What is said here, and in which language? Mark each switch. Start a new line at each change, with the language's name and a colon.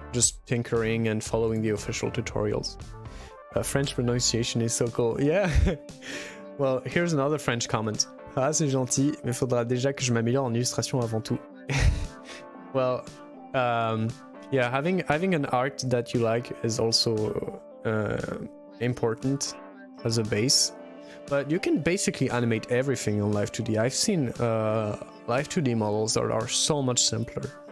English: Just tinkering and following the official tutorials. French pronunciation is so cool. Yeah. Well, here's another French comment.
French: Ah, c'est gentil, mais faudra déjà que je m'améliore en illustration avant tout.
English: Well, yeah, having an art that you like is also important as a base, but you can basically animate everything on Live 2D. I've seen Live 2D models that are so much simpler.